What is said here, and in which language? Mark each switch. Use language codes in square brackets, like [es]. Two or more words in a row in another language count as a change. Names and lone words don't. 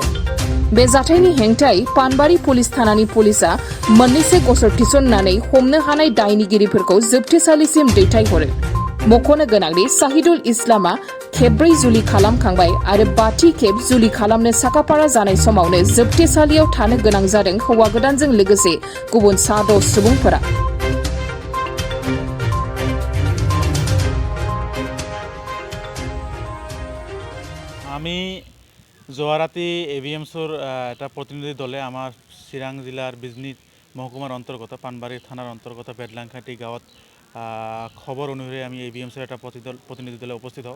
[brx] बे जाथायनि हेंथायै पानबारि पुलिस थानानि पुलिसा मोननैसो गसर थिसननानै हमनो हानाय दायनिगिरिफोरखौ जोबथेसालिसिम दैथायहरो। मख'नो गोनांदि साहिदुल इस्लामा खेबब्रै जुलि खालामखांबाय आरो 5थि खेब जुलि खालामनो साखाफारा जानाय समावनो जोबथेसालियाव थानो गोनां जादों हौवा गोदानजों लोगोसे गुबुन 6 सुबुंफोरा। [as] আমি যোৱা ৰাতি এভিএমছৰ এটা প্ৰতিনিধি দলে আমাৰ চিৰাং জিলাৰ বিজনী মহকুমাৰ অন্তৰ্গত পানবাৰী থানাৰ অন্তৰ্গত বেদলাংখাটি গাঁৱত খবৰ অনুসৰি আমি এভিএমছৰ এটা প্ৰতিনিধি দলে উপস্থিত হওঁ।